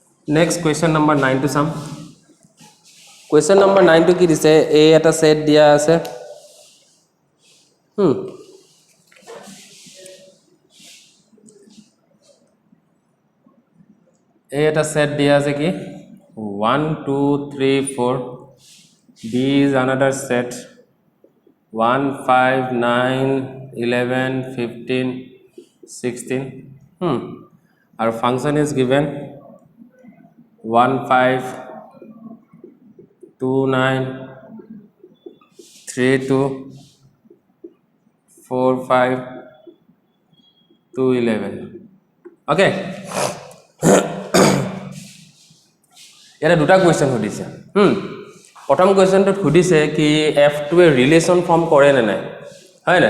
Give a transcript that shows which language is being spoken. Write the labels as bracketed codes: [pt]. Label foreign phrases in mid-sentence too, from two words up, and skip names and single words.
[en] Next question number 9 to sum. Question number 9 to [as] কি দিছে a এটা সেট দিয়া আছে [en] a [as] এটা সেট দিয়া আছে কি [en] 1 2 3 4 b is another set 1 5 9 11 15 16 our function is given 1 5 [as] 2 9 3 2 4 5 2 11 okay ইয়াৰে দুটা কোৱেশ্চন সুধিছে প্ৰথম কোৱেশ্চনটো সুধিছে কি f2 এ [en] relation form [as] কৰে নে নাই হয় না